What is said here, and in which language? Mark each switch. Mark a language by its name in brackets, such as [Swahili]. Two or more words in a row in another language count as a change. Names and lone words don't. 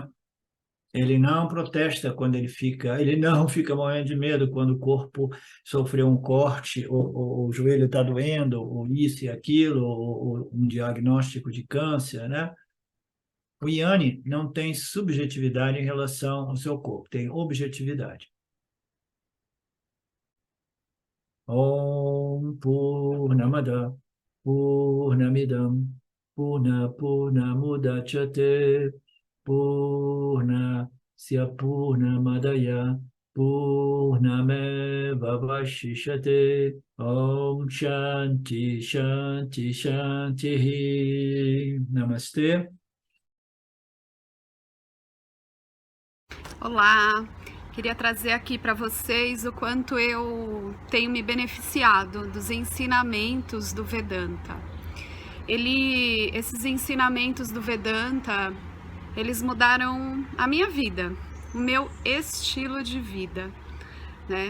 [Portuguese] Ele não protesta quando ele não fica morrendo de medo quando o corpo sofreu um corte, ou o joelho está doendo, ou isso e aquilo, ou um diagnóstico de câncer, né? O Yanni não tem subjetividade em relação ao seu corpo, tem objetividade. [Sanskrit] ॐ पूर्णमद पूर्णमिदम् पूर्णमुदच्यते पूर्णस्य पूर्णमादाय पूर्णमेव वशिष्यते. ॐ शान्ति शान्ति शान्ति. [Portuguese] Namastê. Olá, queria trazer aqui para vocês o quanto eu tenho me beneficiado dos ensinamentos do Vedanta. Esses ensinamentos do Vedanta, eles mudaram a minha vida, o meu estilo de vida, né?